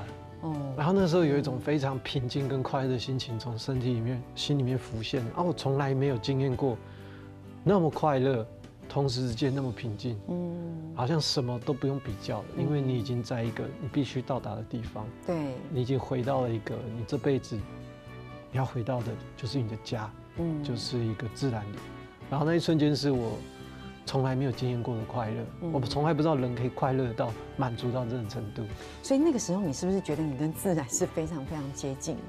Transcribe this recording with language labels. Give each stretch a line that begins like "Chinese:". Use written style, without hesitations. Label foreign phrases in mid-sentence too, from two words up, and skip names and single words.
Chinese: 然後那時候有一種非常平靜跟快樂的心情從身體裡面、心裡面浮現，我從來沒有經驗過那麼快樂，同時之間那麼平靜，好像什麼都不用比較了，因為你已經在一個你必須到達的地方，對，你已經回到了一個你這輩子你要回到的就是你的家，就是一個自然裡，然後那一瞬間是我从来没有经验过的快乐，我从来不知道人可以快乐到满足到这种程度。所以那个时候，你是不是觉得你跟自然是非常非常接近的？